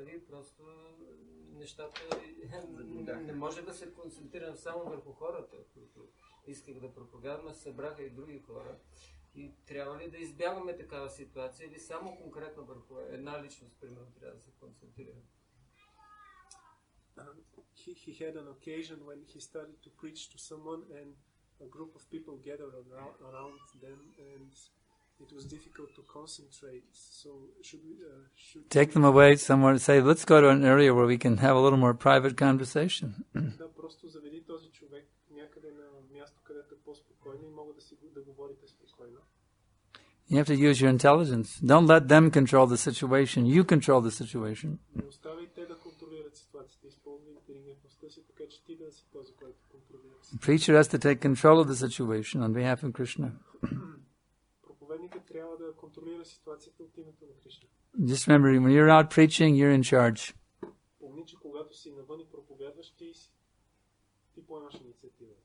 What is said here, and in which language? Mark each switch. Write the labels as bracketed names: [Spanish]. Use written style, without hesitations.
[Bulgarian] Просто нещата не може да се концентрирам само върху хората, които исках да проповядвам, а събраха и други хора. И трябва ли да избягваме такава ситуация или само конкретно върху една личност, примерно, трябва да се концентрирам? [English] He had an occasion when he started to preach to someone and a group of people gathered around them and it was difficult to concentrate. So should we take them away somewhere, say, let's go to an area where we can have a little more private conversation. [Bulgarian] Да, просто заведи този човек някъде на място, където е по-спокойно и могат да говорите спокойно. [English] You have to use your intelligence. Don't let them control the situation. You control the situation. [Bulgarian] Не оставай те да контролират ситуацията. Използвай интелигентността си, така че ти да си този, който контролира. [English] The preacher has to take control of the situation on behalf of Krishna. [Bulgarian] Проповедникът трябва да контролира ситуацията от името на Кришна. [English] Just remember, when you're out preaching, you're in charge. [Bulgarian] Помни, че когато си навън и проповядваш, ти поемаш инициатива.